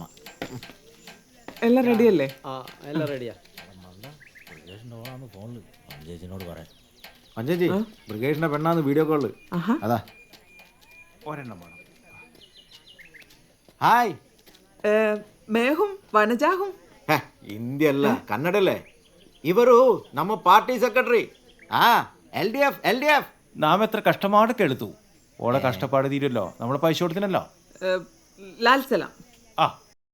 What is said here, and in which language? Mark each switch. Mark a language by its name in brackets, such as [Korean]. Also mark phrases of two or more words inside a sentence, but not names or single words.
[Malayalam] എല്ലാം റെഡിയല്ലേ? എല്ലാം റെഡിയാ. ഫോണില് പഞ്ചേച്ചിനോട് പറയാം. പഞ്ചേച്ചി ബ്രിഗേഷിന്റെ പെണ്ണാന്ന് വീഡിയോ കോള്. അതാ ഒരെണ്ണം വേണം. ഹായ്. [Hindi] मेहूँ वनजाहूँ. [Kannada] ಹಿಂದಿ ಅಲ್ಲ ಕನ್ನಡಲ್ಲೇ. ಇವರು ನಮ್ಮ [English] party secretary. [Malayalam] LDF. നാം എത്ര കഷ്ടപ്പാട് കേൾത്തു. ഓടെ കഷ്ടപ്പാട് തീരുമല്ലോ. നമ്മുടെ പൈസ കൊടുത്തിനല്ലോ. [Hindi] लाल सलाम.